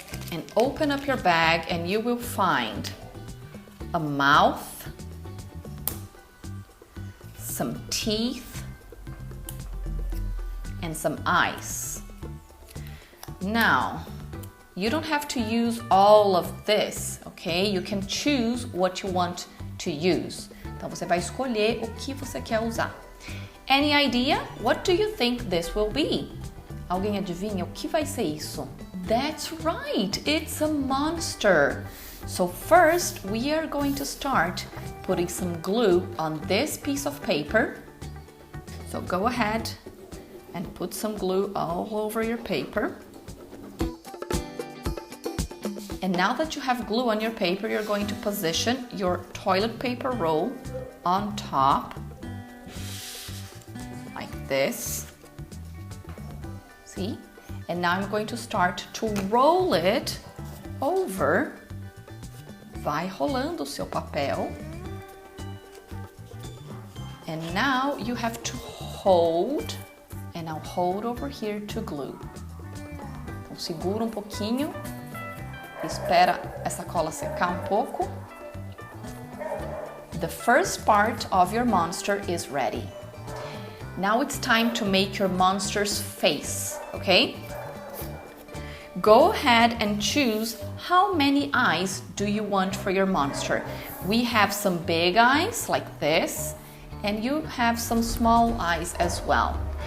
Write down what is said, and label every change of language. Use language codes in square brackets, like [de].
[en] And open up your bag and you will find a mouth, some teeth, and some eyes. Now, you don't have to use all of this, okay? You can choose what you want to use. [pt] Então você vai escolher o que você quer usar. [en] Any idea? What do you think this will be? [pt] Alguém adivinha o que vai ser isso? [en] That's right, it's a monster. So first we are going to start putting some glue on this piece of paper. So go ahead and put some glue all over your paper. And now that you have glue on your paper, you're going to position your toilet paper roll on top like this. See? And now I'm going to start to roll it over. [pt] Vai rolando o seu papel. [en] And now you have to hold, and I'll hold over here to glue. [pt] Então segura um pouquinho, espera essa cola secar um pouco. [en] The first part of your monster is ready. Now it's time to make your monster's face, okay? Go ahead and choose how many eyes do you want for your monster. We have some big eyes like this, and you have some small eyes as well.